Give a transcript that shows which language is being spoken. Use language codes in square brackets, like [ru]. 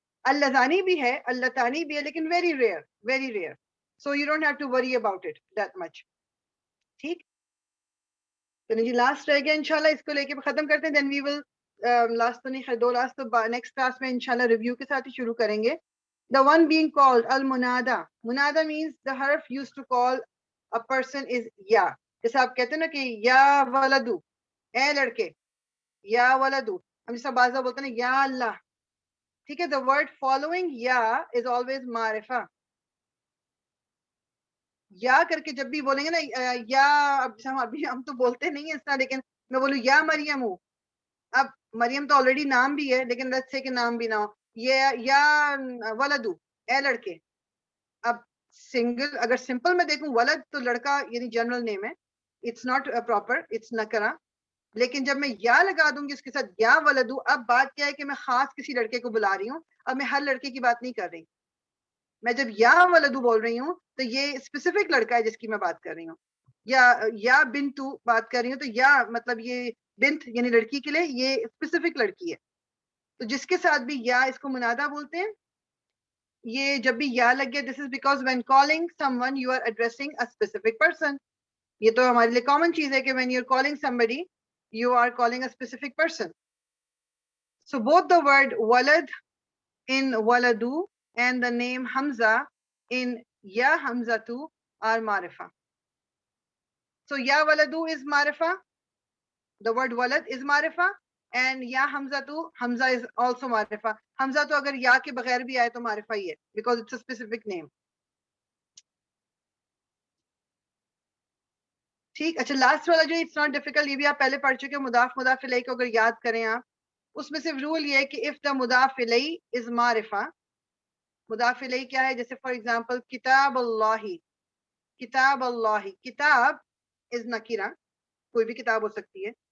[ur] اللذانی بھی ہے، اللتانی بھی ہے، لیکن [en] Very rare, very rare. So you don't have to worry about it that much. [ur] ٹھیک، تو جی لاسٹ رہ گیا انشاءاللہ، اس کو لے کے ختم کرتے ہیں. دین وی ول لاسٹ تو نہیں خیر 2 لاسٹ تو نیکسٹ کلاس میں انشاءاللہ ریویو کے ساتھ ہی شروع کریں گے. [en] The one being called al-munada. Munada means the harf used to call a person is ya. [ur] جیسے آپ کہتے ہیں نا کہ یا ولدو، اے لڑکے، یا ولدو. ہم جیسا بعض بولتے ہیں نا یا اللہ. ٹھیک ہے، [en] the word following ya is always معرفہ. [ur] یا کر کے جب بھی بولیں گے نا یا، اب ہم تو بولتے نہیں ہیں اس طرح، لیکن میں بولوں یا مریم ہوں، اب مریم تو آلریڈی نام بھی ہے، لیکن [en] let's say کہ [ur] نام بھی نہ ہو، یا ولدو، اے لڑکے. اب سنگل اگر سمپل میں دیکھوں ولد تو لڑکا یعنی جنرل نیم ہے، [en] it's not proper, [ur] اٹس نکرا. لیکن جب میں یا لگا دوں گی اس کے ساتھ یا ولدو، اب بات کیا ہے کہ میں خاص کسی لڑکے کو بلا رہی ہوں. اب میں ہر لڑکے کی بات نہیں کر رہی، میں جب یا ولدو بول رہی ہوں تو یہ اسپیسیفک لڑکا ہے جس کی میں بات کر رہی ہوں. یا بنتو بات کر رہی ہوں تو یا مطلب یہ بنت یعنی لڑکی کے لیے یہ اسپیسیفک لڑکی ہے. تو جس کے ساتھ بھی یا اس کو منادا بولتے ہیں. یہ جب بھی یا لگ گیا، [en] This is because when calling someone you are addressing a specific person. [ur] یہ تو ہمارے لیے کامن چیز ہے کہ [en] When you are calling somebody you are calling a specific person. So both the word walad in waladu and the name Hamza in ya Hamzatu are marifa. So ya waladu is marifa, the word walad is marifa, and ya Hamzatu, Hamza is also marifa. [ur] Hamza to agar ya ke baghair bhi aaye to marifa hi hai, [en] because it's a specific name. [ur] ٹھیک، اچھا last والا جو [en] it's not difficult, [ur] یہ بھی آپ پہلے پڑھ چکے. مضاف مضاف الیہ کو اگر یاد کریں آپ، اس میں صرف رول یہ ہے کہ اف دا مضاف الیہ از معرفہ. مضاف الیہ کیا ہے؟ جیسے فار ایگزامپل کتاب اللہ، کتاب اللہ، کتاب از نکیرہ، کوئی بھی کتاب ہو سکتی ہے.